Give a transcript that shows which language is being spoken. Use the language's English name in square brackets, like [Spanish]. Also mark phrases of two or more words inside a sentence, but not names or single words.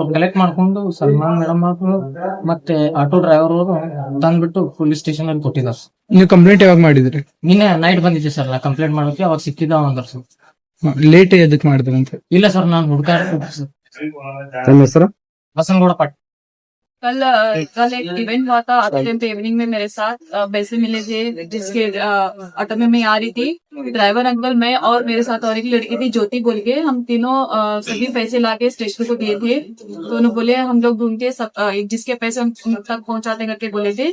[Kannada] ಅವ್ರು ಕಲೆಕ್ಟ್ ಮಾಡ್ಕೊಂಡು ಸಲ್ಮಾನ್ ಮೇಡಮ್ ಮತ್ತೆ [English] auto driver [Kannada] ಅವರು ತಂದ್ಬಿಟ್ಟು [English] police station [Kannada] ಅಲ್ಲಿ ಕೊಟ್ಟಿದ್ದಾರೆ. ನೀವು ಕಂಪ್ಲೇಂಟ್ ಯಾವಾಗ ಮಾಡಿದ್ರಿ? ನಿನ್ನೆ ನೈಟ್ ಬಂದಿದ್ದೆ ಸರ್ ನಾ ಕಂಪ್ಲೇಂಟ್ ಮಾಡೋಕೆ. ಅವಾಗ ಸಿಕ್ಕಿದ್ದ ಅಂದ್ರ ಸರ್. ಲೇಟ್ ಎದಕ್ ಮಾಡಿದ್ರಂತೆ? ಇಲ್ಲ ಸರ್, ನಾನು ಹುಡುಕಾಡ್ತಿದ್ದೆ ಸರ್. ತಮ್ಮ ಹೆಸರು? ಬಸನಗೌಡ ಪಾಟೀಲ್. [Hindi] कल एक इवेंट हुआ था आते टाइम पे इवनिंग में मेरे साथ पैसे मिले थे जिसके ऑटो में मैं आ रही थी। [English] driver uncle, [Hindi] मैं और मेरे साथ और एक लड़की थी ज्योति बोल के, हम तीनों सभी पैसे लाके स्टेशन को दिए थे। तो उन्होंने बोले हम लोग ढूंढ के सब जिसके पैसे उन तक पहुंचाते करके बोले थे।